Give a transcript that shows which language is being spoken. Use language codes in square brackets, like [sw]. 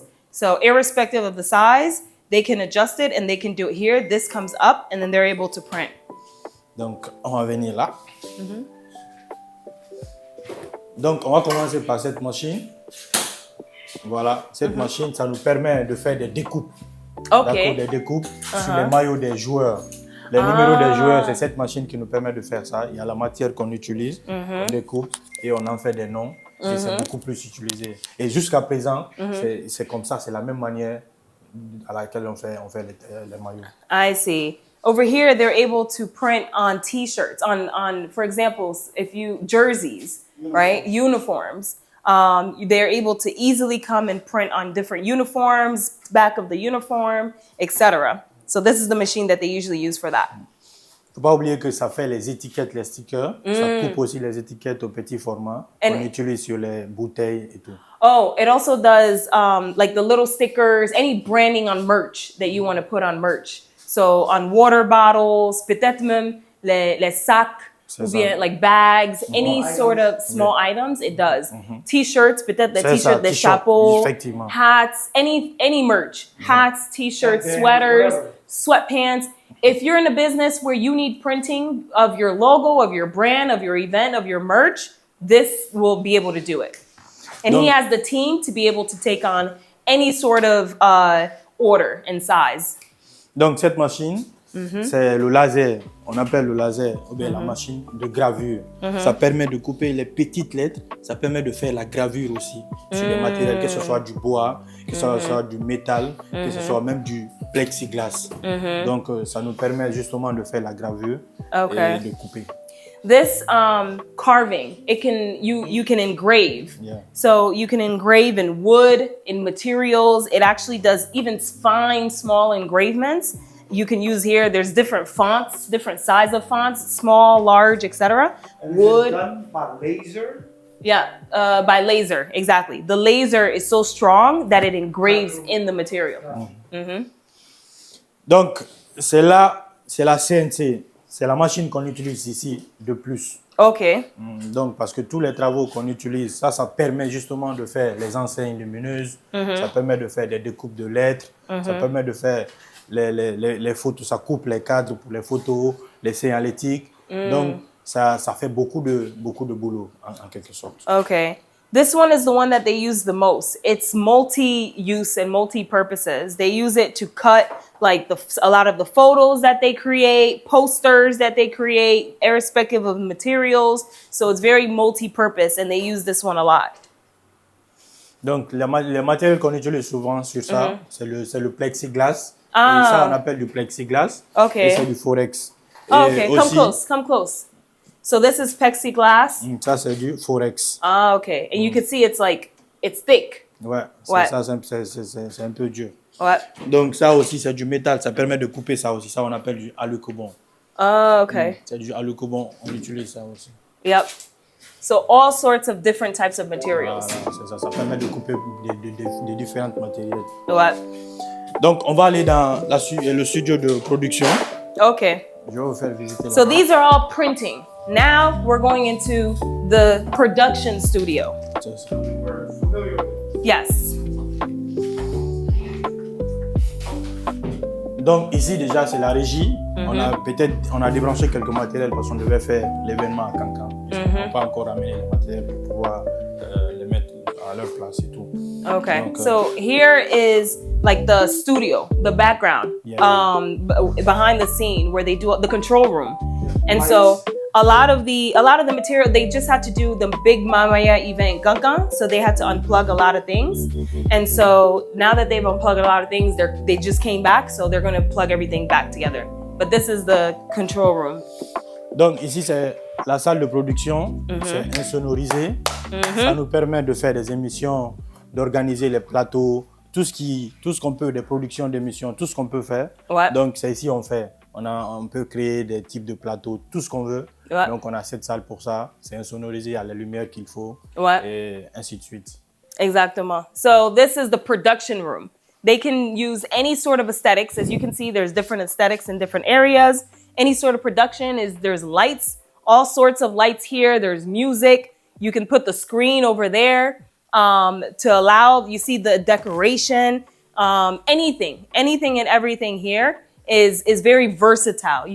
[en] So irrespective of the size, they can adjust it and they can do it here. This comes up and then they're able to print. [fr] Donc, on va venir là. Donc, on va commencer par cette machine. Voilà, cette machine, ça nous permet de faire des découpes. [en] Okay. [fr] Des découpes sur les maillots des joueurs. Les numéros des joueurs, c'est cette machine qui nous permet de faire ça. Il y a la matière qu'on utilise, on découpe et on en fait des noms. Et c'est beaucoup plus utilisé. Et jusqu'à présent, c'est comme ça, c'est la même manière à laquelle on fait les maillots. [en] I see. Over here, they're able to print on T-shirts, on for example, jerseys, right? Uniforms. They're able to easily come and print on different uniforms, back of the uniform, etc. So this is the machine that they usually use for that. [fr] Faut pas oublier que ça fait les étiquettes, les stickers. Ça coupe aussi les étiquettes au petit format qu'on utilise sur les bouteilles et tout. [en] Oh, it also does like the little stickers, any branding on merch that you want to put on merch. So on water bottles, [fr] peut-être même les sacs, ou bien [en] like bags, any sort of small items, it does. T-shirts, [fr] peut-être [en] the t-shirts, the [fr] chapeaux, [en] hats, any merch. Hats, t-shirts, sweaters, sweatpants. If you're in a business where you need printing of your logo, of your brand, of your event, of your merch, this will be able to do it. And he has the team to be able to take on any sort of order and size. [fr] Donc cette machine, c'est le laser, on appelle le laser, ou bien la machine de gravure. Ça permet de couper les petites lettres, ça permet de faire la gravure aussi sur les matériels, que ce soit du bois, que ce soit du métal, que ce soit même du plexiglas. Donc ça nous permet justement de faire la gravure et de couper. [en] This carving, you can engrave. Yeah. So you can engrave in wood, in materials. It actually does even fine, small engravements. You can use here, there's different fonts, different size of fonts, small, large, etc. Wood. Done by laser? Yeah, by laser, exactly. The laser is so strong that it engraves in the material. [fr] Donc, c'est la CNC. C'est la machine qu'on utilise ici de plus. [en] Okay. [fr] Donc, parce que tous les travaux qu'on utilise, ça permet justement de faire les enseignes lumineuses, ça permet de faire des découpes de lettres, ça permet de faire les photos, ça coupe les cadres pour les photos, les signalétiques. Donc, ça fait beaucoup de boulot, en quelque sorte. [en] Okay. This one is the one that they use the most. It's multi-use and multi-purposes. They use it to cut like a lot of the photos that they create, posters that they create, irrespective of materials. So it's very multi-purpose and they use this one a lot. [fr] Donc, les matériels qu'on utilise souvent sur ça, c'est le plexiglas. Ah. Et ça, on appelle du plexiglas. [en] Okay. [fr] Et c'est du forex. Oh, Et [en] okay, [fr] aussi, [en] come close. So this is plexiglass. [fr] Ça, c'est du forex. [en] Ah, okay. And you can see it's thick. [fr] Ouais, Ouais. ça, c'est un peu dur. Ouais. Donc, ça aussi, c'est du métal. Ça permet de couper ça aussi. Ça, on appelle du alucobon. [en] Ah, okay. [fr] C'est du alucobon. On utilise ça aussi. [en] Yep. So all sorts of different types of materials. [fr] Voilà, c'est ça. Ça permet de couper des différents matériels. Ouais. Donc, on va aller dans le studio de production. [en] Okay. [fr] Je vais vous faire visiter [en] So [fr] là-bas. [en] these are all printing. Now we're going into the production studio. [fr] C'est ça. [en] Yes. [fr] Donc ici déjà c'est la régie. On a débranché quelques matériels parce qu'on devait faire l'événement à Cancan. On n'a pas encore amené les matériels pour pouvoir les mettre à leur place et tout. [en] Okay. [fr] Donc, [en] So here is like the studio, the background, Yeah. behind the scene where they do the control room. And so a lot of the material, they just had to do the big Mamaya event Gangan, so they had to unplug a lot of things. And so now that they've unplugged a lot of things, they just came back, so they're going to plug everything back together. But this is the control room. [fr] Donc ici c'est la salle de production, c'est insonorisé. Ça nous permet de faire des émissions, d'organiser les plateaux, tout ce qu'on peut, des productions d'émissions, tout ce qu'on peut faire. Ouais. Donc c'est ici on fait. On peut créer des types de plateaux, tout ce qu'on veut. Ouais. Donc on a cette salle pour ça. C'est insonorisé, il y a la lumière qu'il faut. Ouais. Et ainsi de suite. Exactement. [en] So this is the production room. They can use any sort of aesthetics. As you can see, there's different aesthetics in different areas. Any sort of production there's lights, all sorts of lights here. There's music. You can put the screen over there to allow, you see the decoration, anything and everything here is very versatile.